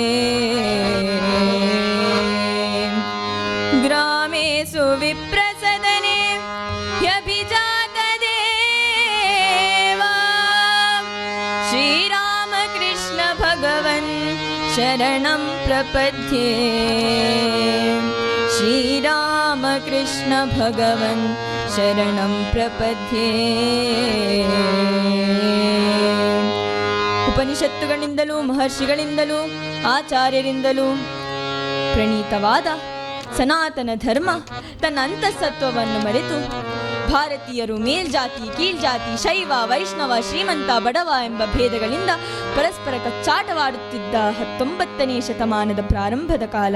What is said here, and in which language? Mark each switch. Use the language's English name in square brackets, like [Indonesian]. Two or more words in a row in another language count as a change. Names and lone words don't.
[Sanskrit] ग्रामेषु विप्रसदने ह्यभिजात देवा श्रीरामकृष्ण भगवन् शरणं प्रपद्ये श्रीरामकृष्ण भगवन् शरणं प्रपद्ये. [Kannada] ಉಪನಿಷತ್ತುಗಳಿಂದಲೂ ಮಹರ್ಷಿಗಳಿಂದಲೂ ಆಚಾರ್ಯರಿಂದಲೂ ಪ್ರಣೀತವಾದ ಸನಾತನ ಧರ್ಮ ತನ್ನ ಅಂತಃಸತ್ವವನ್ನು ಮರೆತು ಭಾರತೀಯರು ಮೇಲ್ಜಾತಿ ಕೀಳ್ಜಾತಿ ಶೈವ ವೈಷ್ಣವ ಶ್ರೀಮಂತ ಬಡವ ಎಂಬ ಭೇದಗಳಿಂದ ಪರಸ್ಪರ ಕಚ್ಚಾಟವಾಡುತ್ತಿದ್ದ 19ನೇ ಶತಮಾನದ ಪ್ರಾರಂಭದ ಕಾಲ.